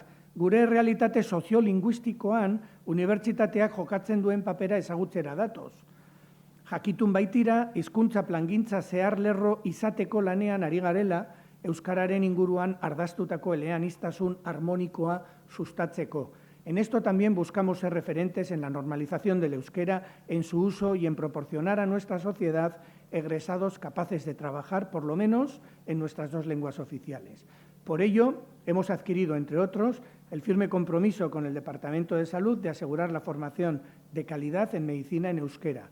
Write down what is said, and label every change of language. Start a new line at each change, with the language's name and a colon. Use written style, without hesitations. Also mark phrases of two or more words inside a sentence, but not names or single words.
Basque: Gure realitate soziolinguistikoan unibertsitateak jokatzen duen papera ezagutzera datoz. Jakitun baitira, hizkuntza plangintza zehar lerro izateko lanean ari garela, euskararen inguruan ardaztutako eleaniztasun harmonikoa sustatzeko.
Spanish: En esto también buscamos ser referentes en la normalización del euskera, en su uso y en proporcionar a nuestra sociedad egresados capaces de trabajar, por lo menos, en nuestras 2 lenguas oficiales. Por ello, hemos adquirido, entre otros, el firme compromiso con el Departamento de Salud de asegurar la formación de calidad en medicina en euskera.